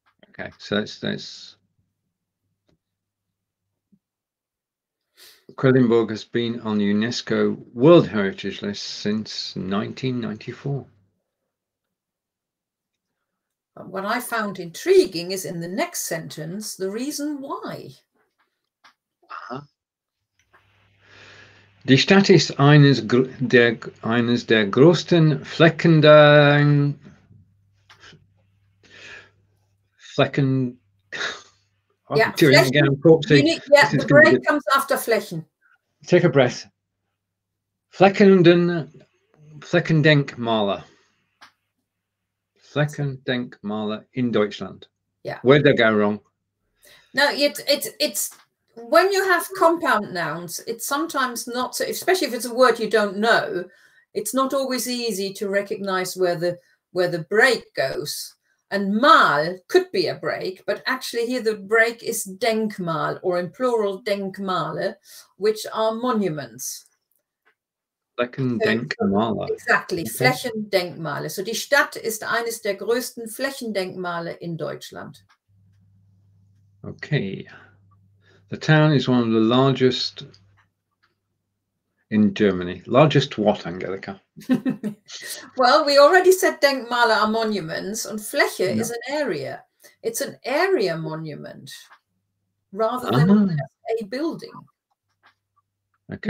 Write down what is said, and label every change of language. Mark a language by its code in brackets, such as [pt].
[en] Okay, so that's Quedlinburg has been on the UNESCO World Heritage List since 1994. What I found intriguing is in the next sentence, the reason why. [de] Die Stadt ist eines der größten Flächen. [en] Yeah, the break comes after Flächen. Take a breath. Flächendenkmale. [de] Flächendenkmale in Deutschland. [en] Yeah. Where'd they go wrong? No, it's when you have compound nouns, it's sometimes not so, especially if it's a word you don't know, it's not always easy to recognize where the break goes. And mal could be a break, but actually here the break is Denkmal, or in plural Denkmale, which are monuments. [de] Flächendenkmale. [en] Exactly, okay. Flächendenkmale. [de] So die Stadt ist eines der größten Flächendenkmale in Deutschland. [en] Okay. The town is one of the largest in Germany. Largest what, Angelika? Well, we already said Denkmale are monuments, and Fläche is an area. It's an area monument rather than a building. Okay.